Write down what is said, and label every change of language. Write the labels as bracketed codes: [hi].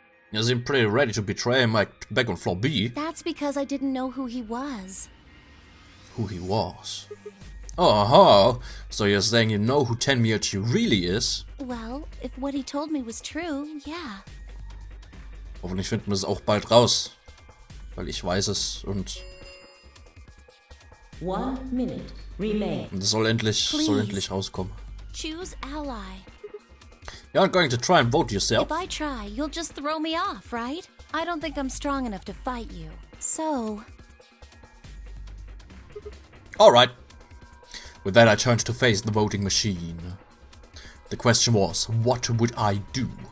[en] You seem pretty ready to betray him like back on floor B. That's because I didn't know who he was. Who he was. Oh, so you're saying you know who Tenmyoji really is? Well, if what he told me was true, yeah. [de] Hoffentlich finden wir es auch bald raus. Weil ich weiß es und [en] 1 minute remains. [de] es soll endlich rauskommen. [en] Choose ally. You're not going to try and vote yourself. If I try, you'll just throw me off, right? I don't think I'm strong enough to fight you. So... Alright. With that I turned to face the voting machine. The question was, what would I do?